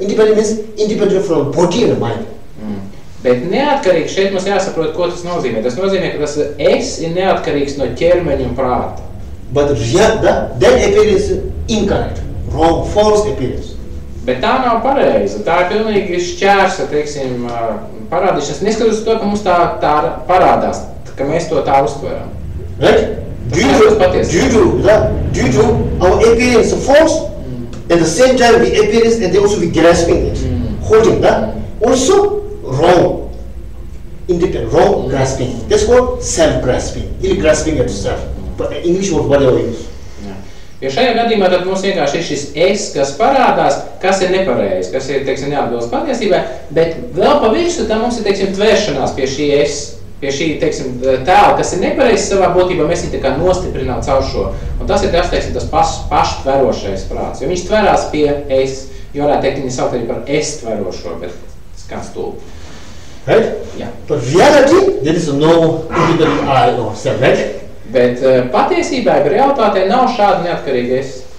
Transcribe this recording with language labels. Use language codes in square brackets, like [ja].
[en] Independent means independent from body and mind. [lv] Bet neatkarīgs šeit mums jāsaprot, ko tas nozīmē. Tas nozīmē, ka tas es ir neatkarīgs no ķermeņa un prāta. [en] But that appearance is incorrect, wrong, false appearance. [lv] Bet tā nav pareiza. Tā ir pilnīgi šķērsa, teiksim, parādīšanas. Neskatoties to, ka mums tā parādās, ka mēs to tā uztveram. [en] Right? Due to our appearance is false, at the same time we appearance and they also be grasping it, holding that. Also wrong, independent, wrong grasping. That's called self-grasping, [ru] или [en] grasping at self. But English word, whatever you use. [lv] Jo šajā gadījumā tad mums vienkārši ir šis es, kas parādās, kas ir nepareizi, kas ir, teiksim, neatbilst patiesībai, bet vēl pa virsmu tam mums ir, teiksim, tvēršanās pie šī es, pie šī, teiksim, tēla, kas ir nepareizi savā būtībā, mēs viņu tā kā nostiprinām caur šo. Un tas ir tas, teiksim, tas paštverošais prāts, jo viņš tverās pie es, jo varētu teikt, viņi saukt arī par es tverošo, bet skan stulbi. [en] Right? Yeah. But reality, there is no independent I or self, right? [lv] Bet patiesībā, realitātē nav šāda neatkarīga es.